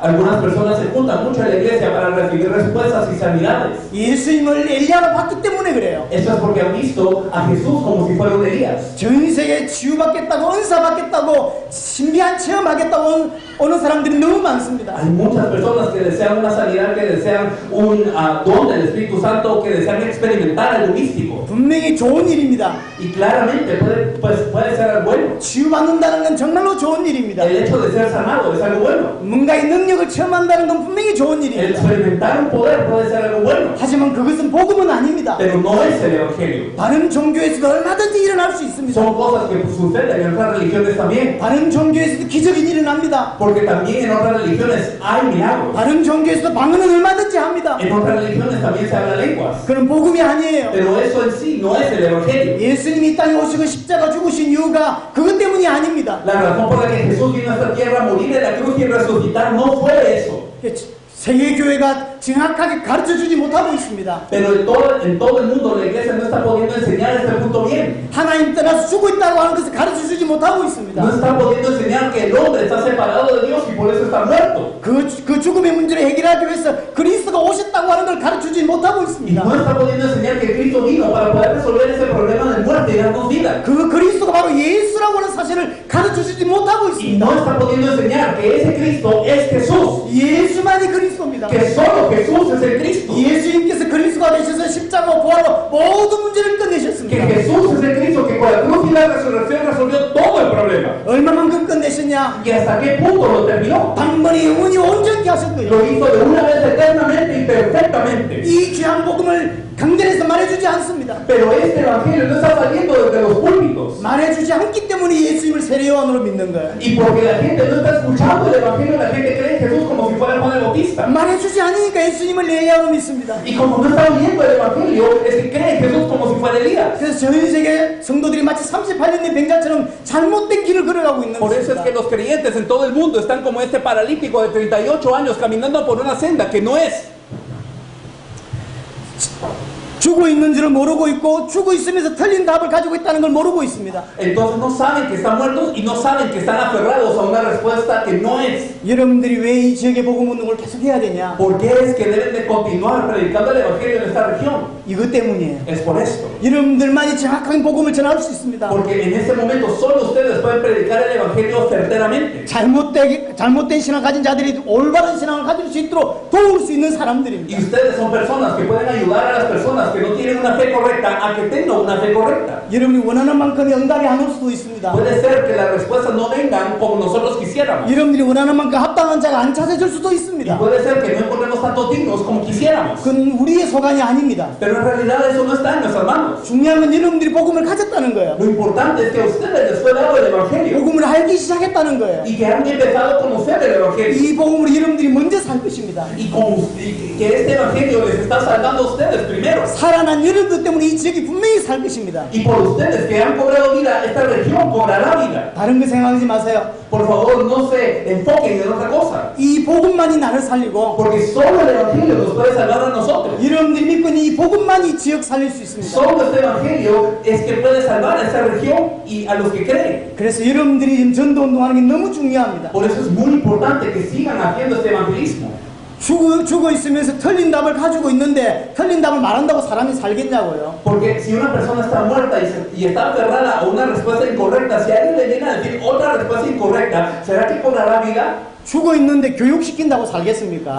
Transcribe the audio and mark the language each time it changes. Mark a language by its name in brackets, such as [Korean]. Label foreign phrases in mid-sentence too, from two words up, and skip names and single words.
[Spanish] Algunas personas se juntan mucho en la iglesia para recibir respuestas y sanidades. [Korean] 예수님을 엘리야로 봤기 때문에 그래요. [Spanish] Eso es porque han visto a Jesús como si fuera un Elías. [Korean] 전 세계에 치유받겠다고 은사받겠다고 신비한 체험하겠다고 오는 사람들이 너무 많습니다. [Spanish] Hay muchas personas que desean una sanidad, que desean un don del Espíritu Santo, que desean experimentar algo místico. [Korean] 분명히 좋은 일입니다. [Spanish] Y claramente puede ser algo bueno. [Korean] 치유받는다는 건 정말로 좋은 일입니다. [Spanish] El hecho de ser sanado es algo bueno. [Korean] 뭔가의 능력을 체험한다는 건 분명히 좋은 [Spanish] El [Korean] 일입니다. [Spanish] experimentar un poder puede ser algo bueno. [Korean] 하지만 그것은 복음은 아닙니다. [Spanish] Pero no es el Evangelio. [Korean] 다른 종교에서도 얼마든지 일어날 수 있습니다. [Spanish] Son cosas que suceden en otras religiones también. [Korean] 다른 종교에서도 기적이 일어납니다. [Spanish] Porque también en otras religiones hay milagros. [Korean] 다른 종교에서도 방언은 얼마든지 합니다. [Spanish] En otras religiones también se habla lenguas. [Korean] 그건 복음이 아니에요. [Spanish] Pero eso en sí no es el Evangelio. [Korean] 예수님이 이 땅에 오시고 십자가 죽으신 이유가 그것 때문이 아닙니다. [Spanish] La razón por la que Jesús vino a esta tierra a morir en la cruz y resucitar no fue eso. [Korean] 세계교회가 정확하게 가르쳐주지 못하고 있습니다. [Spanish] Pero en todo el mundo la iglesia no está pudiendo enseñar este punto bien. [Korean] 하나님 떠나서 죽고 있다고 하는 것을 가르쳐주지 못하고 있습니다. [Spanish] No está pudiendo enseñar que el hombre está separado de Dios y por eso está muerto. [Korean] 그 죽음의 문제를 해결하기 위해서 그리스도가 오셨다고 하는 걸 가르쳐주지 못하고 [Spanish] Y [Korean] 있습니다. [Spanish] no está pudiendo enseñar que Cristo vino para poder resolver ese problema de muerte y darnos vida. [Korean] 그 그리스도가 바로 예수라고 하는 사실을 가르쳐주지 못하고 [Spanish] Y [Korean] 있습니다. [Spanish] no está pudiendo enseñar que ese Cristo es Jesús. [Korean] 예수만이 그리스도입니다. [Spanish] Que solo Jesús es el Cristo. [Korean] 예수님께서 그리스도가 되셔서 십자가 부활로 모든 문제를 [Spanish] Que [Korean] 끝내셨습니다. [Spanish] Jesús es el Cristo que con la cruz y la resurrección resolvió todo el problema. [Korean] 얼마만큼 끝내셨냐? [Spanish] ¿Y hasta qué punto lo terminó? [Korean] 단번에 영원히 온전히 하셨고요. [Spanish] Lo hizo de una vez eternamente y perfectamente. [Korean] 이 귀한 복음을 강단에서 말해주지 않습니다. [Spanish] Pero este evangelio no está saliendo desde los púlpitos. [Korean] 말해주지 않기 때문에 예수님을 세례요한으로 믿는 거예요. [Spanish] Y porque la gente no está escuchando el evangelio, la gente cree en Jesús como si fuera Juan el Bautista. [Korean] 말해주지 않으니까 예수님을 엘리야로 믿습니다. [Spanish] Y como no está oyendo el evangelio, es que cree en Jesús como si fuera Elías. [Korean] 그래서 전 세계 성도들이 마치 38년의 병자처럼 잘못된 길을 걸어가고 있는 [Spanish] Por eso es [Korean] 것입니다. [Spanish] que los creyentes en todo el mundo están como este paralítico de 38 años caminando por una senda que no es. [Korean] 죽어 있는 줄을 모르고 있고 죽어 있으면서 틀린 답을 가지고 있다는 걸 모르고 있습니다. [Spanish] Entonces no saben que están muertos y no saben que están aferrados a una respuesta que no es. [Korean] 여러분들이 왜 이 지역의 복음 운동을 계속 해야 되냐? [Spanish] ¿Por qué es que deben de continuar predicando el evangelio en esta región? [Korean] 이것 때문이에요. [Spanish] Es por esto. [Korean] 여러분들만이 정확한 복음을 전할 수 있습니다. [Spanish] Porque en este momento solo ustedes pueden predicar el evangelio certeramente. [Korean] 잘못된 신앙을 가진 자들이 올바른 신앙을 가질 수 있도록 도울 수 있는 사람들입니다. [Spanish] Y ustedes son personas que pueden ayudar a las personas que no tienen una fe correcta a que tengan una fe correcta. [Korean] 여러분이 원하는 만큼의 응답이 안 올 수도 있습니다. [Spanish] Puede ser que las respuestas no vengan como nosotros quisiéramos. [Korean] 여러분들이 원하는 만큼 합당한 자가 안 찾아질 수도 [Spanish] Y [Korean] 있습니다. [Spanish] puede ser que no encontremos tantos dignos como quisiéramos. [Korean] 그건 우리의 소관이 아닙니다. [Spanish] Pero en realidad eso no está en nuestras manos. [Korean] 중요한 건 여러분들이 복음을 가졌다는 거예요. [Spanish] Lo importante es que a ustedes les fue dado el evangelio [Korean] 복음을 알기 시작했다는 거예요. [Spanish] y que han empezado a conocer el evangelio. [Korean] 이 복음으로 여러분들이 먼저 살 것입니다. [Spanish] Y que este evangelio les está salvando a ustedes primero. [Korean] 살아난 여러분들 때문에 이 지역이 분명히 살 것입니다. [Spanish] Y por ustedes que han cobrado vida, esta región cobrará vida. [Korean] 다른 거 생각하지 마세요. [Spanish] Por favor, no se enfoquen en otra cosa. [Korean] 이 복음만이 나를 살리고 [Spanish] Porque solo el evangelio nos puede salvar a nosotros. [Korean] 여러분들이 믿고 있는 이 복음만이 지역 살릴 수 있습니다. [Spanish] Solo este evangelio es que puede salvar a esta región y a los que creen. [Korean] 그래서 여러분들이 지금 전도 운동하는 게 너무 중요합니다. [Spanish] Por eso es muy importante que sigan haciendo este evangelismo. [Korean] 죽어 있으면서 틀린 답을 가지고 있는데 틀린 답을 말한다고 사람이 살겠냐고요. [Spanish] Porque si una persona está muerta y está aferrada a una respuesta incorrecta, si alguien le viene a decir otra respuesta incorrecta, ¿será que cobrará vida? [Korean] 죽어 있는데 교육시킨다고 살겠습니까?